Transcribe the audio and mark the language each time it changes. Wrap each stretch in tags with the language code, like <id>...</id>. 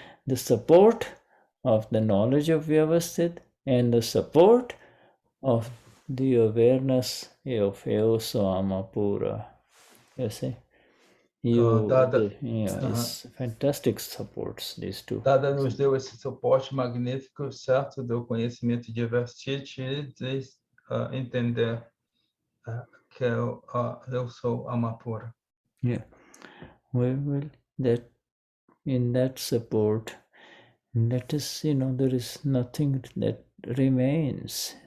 <en>The support of the knowledge of Vyavasthit and the support of the awareness of</en> <pt>eu sou alma pura.</pt> <en>You see? It's fantastic supports these two.</en> <pt>Dada nos deu esse suporte magnífico, certo, do conhecimento de Vyavasthit e de entender que eu sou alma pura.</pt> <en>Yeah. Well, that in that support, that is, there is nothing that remains.</en>